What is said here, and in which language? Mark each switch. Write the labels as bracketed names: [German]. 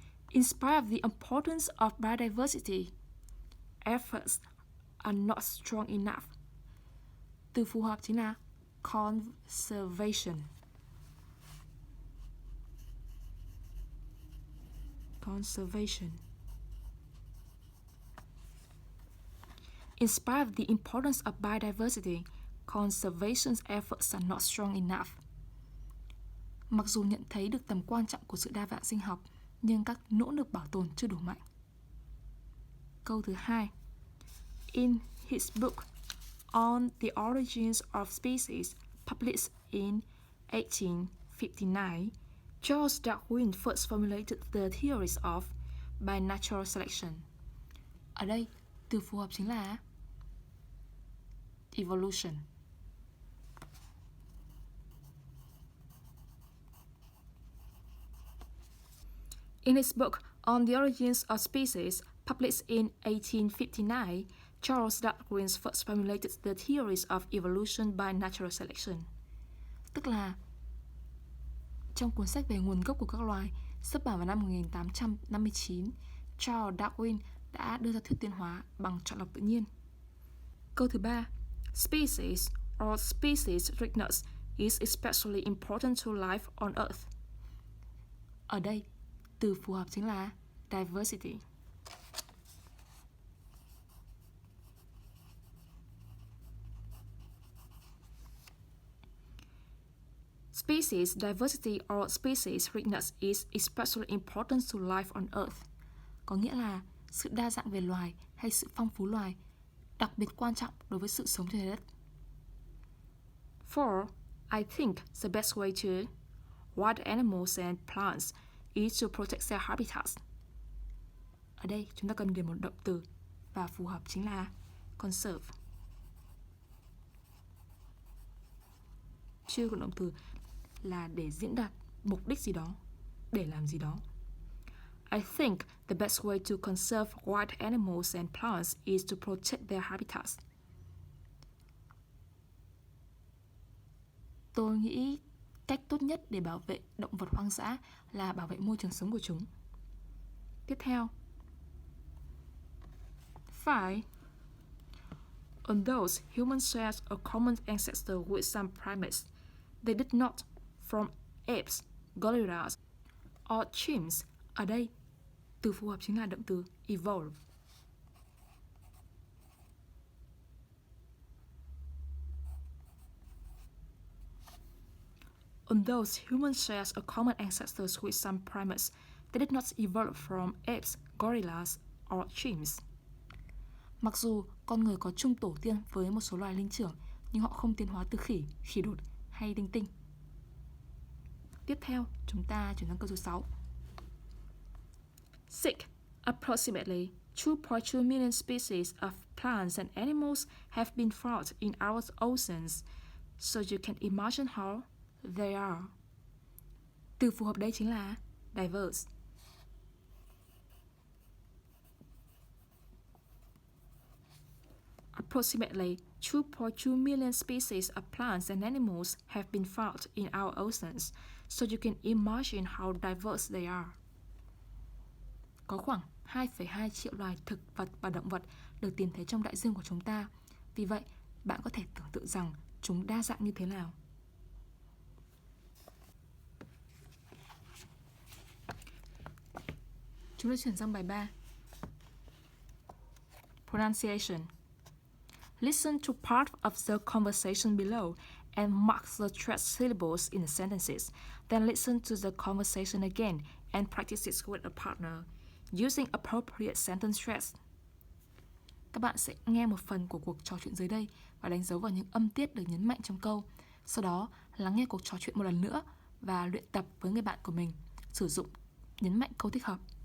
[English] In spite of the importance of biodiversity, efforts are not strong enough. [Vietnamese] Từ phù hợp chính là conservation. [English] Conservation. In spite of the importance of biodiversity, conservation's efforts are not strong enough. [Vietnamese] Mặc dù nhận thấy được tầm quan trọng của sự đa dạng sinh học, nhưng các nỗ lực bảo tồn chưa đủ mạnh. Câu thứ 2. [English] In his book On the Origins of Species, published in 1859, Charles Darwin first formulated the theories of by natural selection. [Vietnamese] Ở đây, từ phù hợp chính là evolution. [English] In his book On the Origins of Species, published in 1859, Charles Darwin first formulated the theories of evolution by natural selection. [Vietnamese] Tức là trong cuốn sách về nguồn gốc của các loài xuất bản vào năm 1859, Charles Darwin đã đưa ra thuyết tiến hóa bằng chọn lọc tự nhiên. Câu thứ 3. [English] Species or species richness is especially important to life on Earth. [Vietnamese] Ở đây, từ phù hợp chính là diversity. [English] Species diversity or species richness is especially important to life on Earth. [Vietnamese] Có nghĩa là sự đa dạng về loài hay sự phong phú loài đặc biệt quan trọng đối với sự sống trên trái đất. [English] For, I think the best way to wild animals and plants is to protect their habitats. [Vietnamese] Ở đây chúng ta cần điền một động từ và phù hợp chính là conserve. Chưa có động từ là để diễn đạt mục đích gì đó, để làm gì đó. [English] I think the best way to conserve wild animals and plants is to protect their habitats. [Vietnamese] Tôi nghĩ cách tốt nhất để bảo vệ động vật hoang dã là bảo vệ môi trường sống của chúng. Tiếp theo. 5. [English] Although humans share a common ancestor with some primates, they did not from apes, gorillas, or chimps. [Vietnamese] Ở đây, từ phù hợp chính là động từ evolve. [English] Although humans share a common ancestors with some primates, they did not evolve from apes, gorillas, or chimps. [Vietnamese] Mặc dù con người có chung tổ tiên với một số loài linh trưởng, nhưng họ không tiến hóa từ khỉ, khỉ đột hay tinh tinh. Tiếp theo, chúng ta chuyển sang câu số 6. [English] Sick. Approximately 2.2 million species of plants and animals have been found in our oceans, so you can imagine how they are. [Vietnamese] Từ phù hợp đây chính là diverse. [English] Approximately 2.2 million species of plants and animals have been found in our oceans, so you can imagine how diverse they are. [Vietnamese] Có khoảng 2,2 triệu loài thực vật và động vật được tìm thấy trong đại dương của chúng ta. Vì vậy, bạn có thể tưởng tượng rằng chúng đa dạng như thế nào. Chúng ta chuyển sang bài 3. [English] Pronunciation. Listen to part of the conversation below and mark the stressed syllables in the sentences. Then listen to the conversation again and practice it with a partner using appropriate sentence stress. [Vietnamese] Các bạn sẽ nghe một phần của cuộc trò chuyện dưới đây và đánh dấu vào những âm tiết được nhấn mạnh trong câu. Sau đó, lắng nghe cuộc trò chuyện một lần nữa và luyện tập với người bạn của mình, sử dụng nhấn mạnh câu thích hợp.